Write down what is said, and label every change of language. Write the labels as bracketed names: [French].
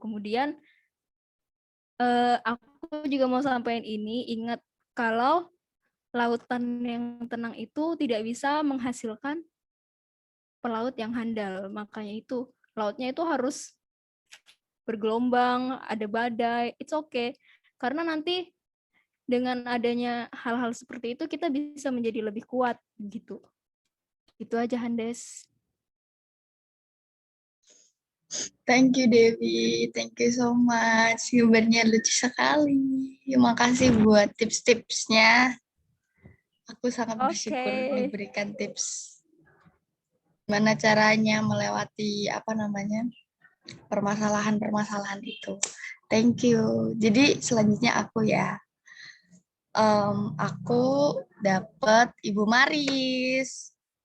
[Indonesian] Kemudian aku juga mau sampaikan ini, ingat kalau lautan yang tenang itu tidak bisa menghasilkan pelaut yang handal. Makanya itu lautnya itu harus bergelombang, ada badai, [English] it's okay. [Indonesian] Karena nanti dengan adanya hal-hal seperti itu kita bisa menjadi lebih kuat gitu. Itu aja Handes. [English] Thank you Devi, thank you so much. [Indonesian] Gambarnya lucu sekali. Terima kasih buat tips-tipsnya. Aku sangat bersyukur diberikan tips gimana caranya melewati permasalahan-permasalahan itu. [English] Thank you. [Indonesian] Jadi selanjutnya aku ya. Aku dapat Ibu Maris.